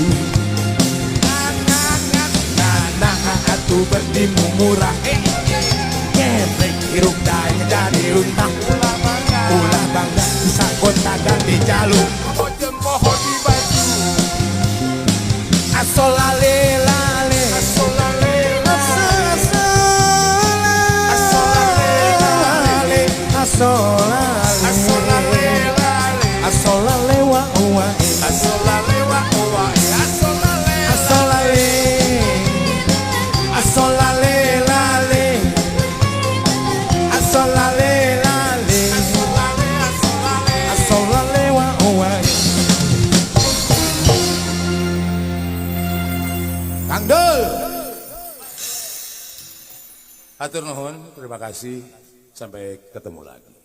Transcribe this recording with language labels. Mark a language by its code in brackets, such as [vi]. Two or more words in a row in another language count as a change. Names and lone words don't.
[su] Nana atu bertimu murah, geblek hirup daik jadi runtah. Ulah bangga bisa gonta ganti jaluk. komo jeung poho di baju. Asal lale lale, Asal lale asal lale, asal lale, asal lale lale asal lale wa wa, asal lale wa wa asal lale asal lale, asal lale lale, asal lale lale, asal lale wa wa. Kang Dul. Hatur nuhun, [id] terima kasih. Sampai ketemu lagi.